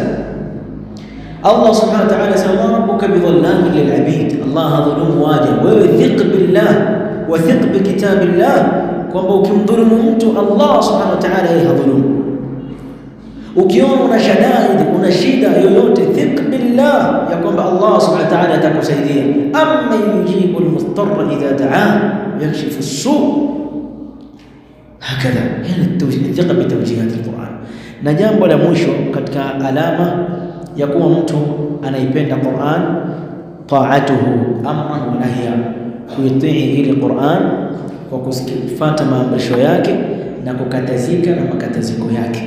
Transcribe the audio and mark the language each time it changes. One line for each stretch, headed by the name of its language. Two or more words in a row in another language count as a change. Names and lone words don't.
Swahili: Allah
Arabic: سبحانه وتعالى
Swahili: sema
Arabic: ربك بظلام للعبيد,
Swahili: Allah hadhulumu waja. Wewe
Arabic: ثق بالله وثق بكتاب الله,
Swahili: kwamba ukimdhulumu mtu Allah
Arabic: سبحانه وتعالى
Swahili: yeye hadhulumu. Ukiona una shadaid, una shida yoyote,
Arabic: ثق بالله
Swahili: ya kwamba Allah
Arabic: سبحانه وتعالى
Swahili: atakusaidia.
Arabic: أمن يجيب المضطر إذا دعا يكشف السوء', هكذا يعني ثقة بتوجيهات القرآن.
Swahili: Na jambo la mwisho katika alama ya kuwa mtu anaipenda Qur'an,
Arabic: طاعته أمرا ونهيا,
Swahili: kuitii ile Qur'an kwa kufuata maamrisho yake na kukatazika na makataziko yake.